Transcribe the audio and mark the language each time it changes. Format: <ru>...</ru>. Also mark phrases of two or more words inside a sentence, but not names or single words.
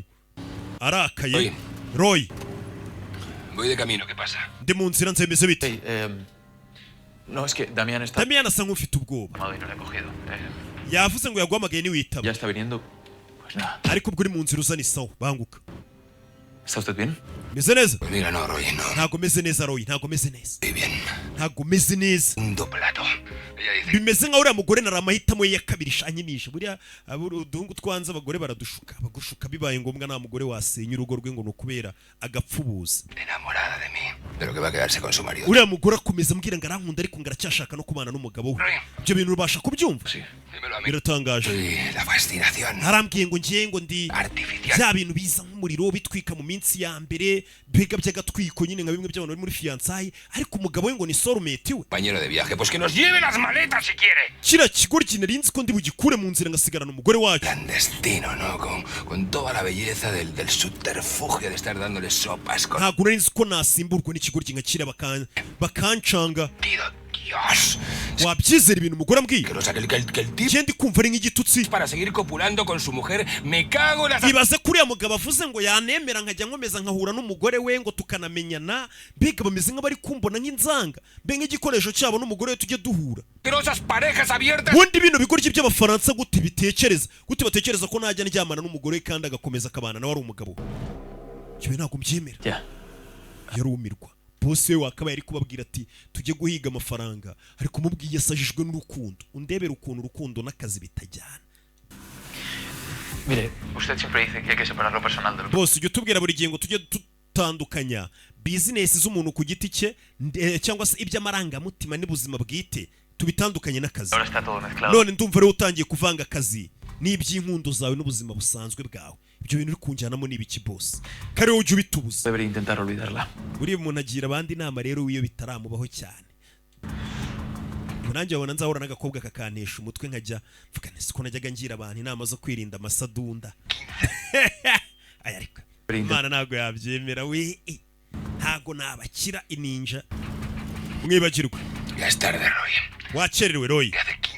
<rw>Arakaye. Roy.</rw> <es>Voy de camino, ¿qué pasa?</es> <rw>Ndi mu nzira nzemeze bite?</rw> <es>No, es que Damián está...</es> <rw>Damián asa nk'ufite ubwoba.</rw> <es>y no le he cogido.</es> <rw>Yavuze ngo yaguhamagaye niwitaba.</rw> <es>Ya está viniendo. Pues nada.</es> <rw>Ariko ubwo uri mu nzira uzana isaho banguka.</rw> <es>¿Está usted bien?</es> <rw>Meze neza?</rw> <es>Pues mira, no, Roy, no.</es> <rw>Ntago meze neza Roy, ntago meze neza.</rw> <es>Estoy bien.</es> <rw>Ntago meze neza.</rw> <es>Un doplato. Ella dice...</es> <rw>Bimeze nka uriya mugore nari amahitamo ye ya kabiri shanyinisha. Buriya uduhungu twanze abagore baradushuka. Bagushuka bibaye ngombwa nta mugore wasenya urugo rwe ngo nukubera agapfubuza.</rw> <es>Enamorada de mí. Pero que va a quedarse con su marido.</es> <rw>Uriya mugore akomeza ambwira ngo arankunda ariko ngaracyashaka no kubana n'umugabo we. Ibyo bintu rubasha kubyumva?</rw> <es>Sí. Dímelo a mí.</es> <rw>Biratangaje.</rw> <es>Sí, la fascinación.</es> <rw>Arambwiye ngo ngiye ngo ndi</rw> <es>Artificial.</es> <rw>bya bintu biza nk'umuriro bitwika mu minsi ya mbere biga by'agatwiko nyine nka bimwe by'abantu bari muri fiançailles ariko umugabo we ngo ni soulmate we.</rw> <es>Compañero de viaje, pues que nos lleve las maletas si quiere.</es> <rw>Kira kigori kinari nzi ko ndi bugikure mu nzira ngasigarana umugore wacu.</rw> <es>Clandestino, ¿no? Con toda la belleza del subterfugio de estar dándole sopas con...</es> <rw>Ntabwo nari nzi ko nasimburwa n'ikigori kingakira bakancanga.</rw> <es>Dios.</es> <rw>Wabyizera ibintu umugore ambwiye?</rw> <es>Que, o sea, que el tipo...</es> <rw>Ndi kumva ari nk'igitutsi.</rw> <es>Para seguir copulando con su mujer, me cago en las...</es> <rw>Ibaze kuriya mugabo avuze ngo yanemera nkajya nkomeza nkahura n'umugore we ngo tukanamenyana mbega bameze nk'abari kumbona nk'inzanga mbe nk'igikoresho cyabo n'umugore we tujye duhura.</rw> <es>Asquerosas parejas abiertas.</es> <rw>Bundi bino bigoryi by'abafaransa gute bitekereza gute batekereza ko najya ndyamana n'umugore we kandi agakomeza akabana nawe ari umugabo. Cyo ntabwo mbyemera.</rw> <es>Ya.</es> <rw>Yarumirwa. Bose we wakabaye ari kubabwira ati tujye guhiga amafaranga ariko mubwiye yasajijwe n'urukundo undebera ukuntu urukundo n'akazi bitajyana.</rw> <es>Mire, usted siempre dice que hay que separar lo personal de lo...</es> <rw>Bose ujye tubwira buri gihe ngo tujye dutandukanya bizinesi z'umuntu ku giti cye cyangwa se iby'amarangamutima n'ubuzima bwite tubitandukanye n'akazi.</rw> <es>Ahora está todo mezclado.</es> <rw>None ndumva rero utangiye kuvanga akazi n'iby'inkundo zawe n'ubuzima busanzwe bwawe. Ibyo bintu uri kunjyanamo ni ibiki bose? Kare ujye ubitubuza.</rw> <es>Debería intentar olvidarla.</es> <rw>Buri umuntu agira abandi inama rero wiyo bitaramubaho cyane. Nanjye wabona nzahura n'agakobwa kakantesha umutwe nkajya mvuga nese ko najyaga ngira abantu inama zo kwirinda amasadunda. Aya ariko Imana ntago yabyemera we. Ntago nabakira ininja. Mwibagirwe.</rw> <es>Ya es tarde, Roy.</es> <rw>Wakererewe Roy.</rw>